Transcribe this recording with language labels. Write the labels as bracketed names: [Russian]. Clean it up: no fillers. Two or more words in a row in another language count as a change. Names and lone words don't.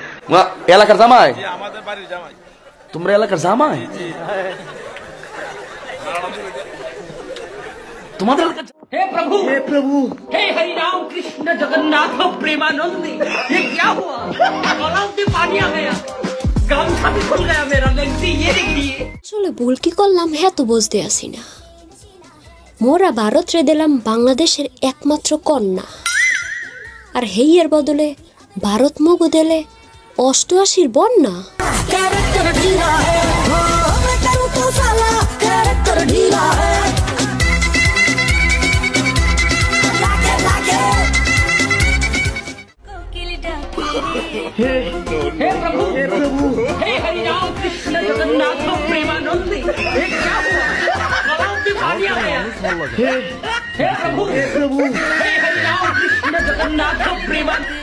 [Bangla] এলাকার জামাই? আমাদের বাড়ির জামাই। তোমরা এলাকার জামাই? তোমাদের এলাকার? [Hindi] हे प्रभु, हे प्रभु, हे हरि राम कृष्ण जगन्नाथ प्रेमानंद, ये क्या हुआ? गलाव से पानी आ गया, गामछा भी खुल गया मेरा, लेंसी ये देखिए। [Bangla] আসলে ভুল কি করলাম হ্যাঁ তো বুঝতে আসি না। মোরা ভারত রে দিলাম বাংলাদেশের একমাত্র কন্যা, আর হেইয়ের বদলে ভারত মগো দিলে 88 বন্যা। [Hindi] हे प्रभु, हे हरि राम कृष्ण जगन्नाथ प्रेमानंद, ये क्या हुआ? गलाव से पानी आ गया। हे प्रभु, हे हरि राम कृष्ण जगन्नाथ प्रेमानंद।